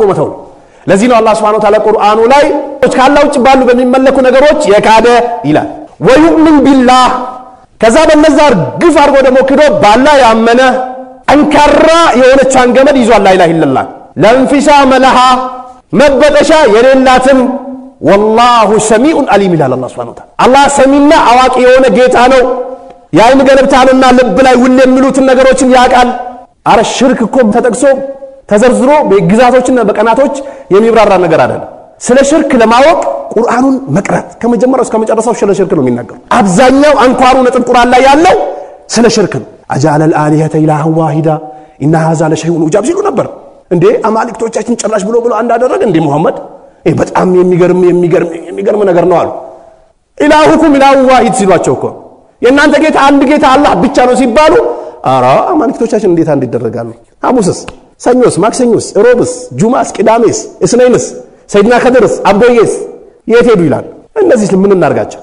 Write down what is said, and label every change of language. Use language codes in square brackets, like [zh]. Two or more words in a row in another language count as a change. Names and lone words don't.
[am] መተው። ለዚህ ነው አላህ [ar] سبحانه وتعالى [am] ቁርአኑ ላይ ካላህ ውጭ ባሉ በሚመለኩ ነገሮች የካደ ይላል። [ar] ويؤمن بالله [am] ከዛ በነዛ እርግፍ አድርጎ ደግሞ ክዶ ባላህ ያመነ አንካራ የሆነቻን ገመድ ይዟል [ar] لا إله إلا الله لا انفصام لها [am] መበጠሻ የሌላትን [ar] والله سميع عليم [am] ይላል አላህ [ar] سبحانه وتعالى። [am] አላህ ሰሚና አዋቂ የሆነ ጌታ ነው። ያይን ገለብታልና ልብ ላይ ሁሉ የሚሉትን ነገሮችን ያቃል። አረ ሽርክ እኮ ተጠቅሶ ተዘርዝሮ በግዛቶችና በቀናቶች የሚብራራ ነገር አይደለም። ስለ ሽርክ ለማወቅ ቁርአኑን መቅራት ከመጀመሪያው እስከ መጨረሻው ስለ ሽርክ ነው የሚናገረው። አብዛኛው አንኳሩ ነጥብ ቁርአን ላይ ያለው ስለ ሽርክ ነው። [ar] أجعل الآلهة إله واحد إن هذا لشيء عجاب [am] ሲሉ ነበር። እንዴ አማልክቶቻችን ጭራሽ ብሎ አንድ አደረገ እንዴ ሙሐመድ? በጣም የሚገርም ነገር ነው አሉ። [ar] إلهكم إله واحد [am] ሲሏቸው እኮ የእናንተ ጌታ አንድ ጌታ አላህ ብቻ ነው ሲባሉ አራ አማልክቶቻችን እንዴት አንድ ይደረጋሉ? ሐሙስስ ሰኞስ ማክሰኞስ ሮብስ ጁማስ ቅዳሜስ እስነይንስ ሰይድና ከድርስ አብዶየስ የት ሄዱ ይላል። እነዚህ ምን እናርጋቸው?